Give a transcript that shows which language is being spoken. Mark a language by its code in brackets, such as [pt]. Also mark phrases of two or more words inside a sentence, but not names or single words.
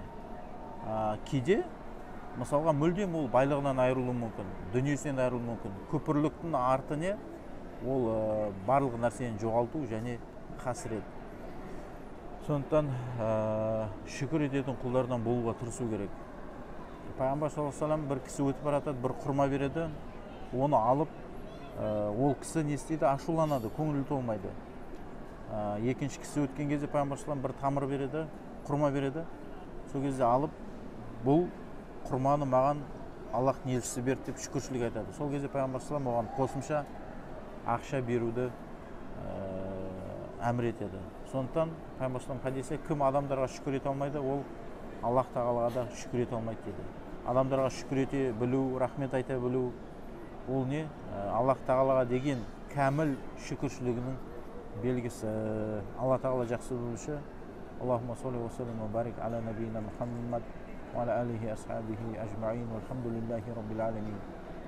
[kk] Кейде, мысалға, мүлдем ол байлығынан айырылуы мүмкін, дүниесінен айырылуы мүмкін. Күпірліктің арты не? ол барлық нәрсені жоғалту және қасірет. Сондықтан шүкір ететін құлдардан болуға тырысу керек. Пайғамбар [ar] صلى الله عليه وسلم [kk] бір кісі өтіп бара жатады, бір құрма береді, оны алып, ол кісі не істейді, ашуланады, көңілі толмайды. Екінші кісі өткен кезде пайғамбар [ar] صلى الله عليه وسلم [kk] бір тамыр береді, құрма береді. Сол кезде алып, бұл құрманы маған Аллахтың елшісі берді деп шүкіршілік айтады. Сол кезде пайғамбар [ar] صلى الله عليه وسلم [kk] оған қосымша ақша беруді әмір етеді. Сондықтан пайғамбар [ar] صلى الله عليه وسلم [kk] хадисте, кім адамдарға шүкір ете алмайды, ол Аллах тағалаға да шүкір ете алмайды дейді. Адамдарға шүкір ете білу, рахмет айта білу, ол не? Аллах тағалаға деген кәміл шүкіршілігінің белгісі. Алла тағала жақсы білуші. [ar] اللهم صل وسلم وبارك على نبينا محمد وعلى آله أصحابه أجمعين. والحمد لله رب العالمين.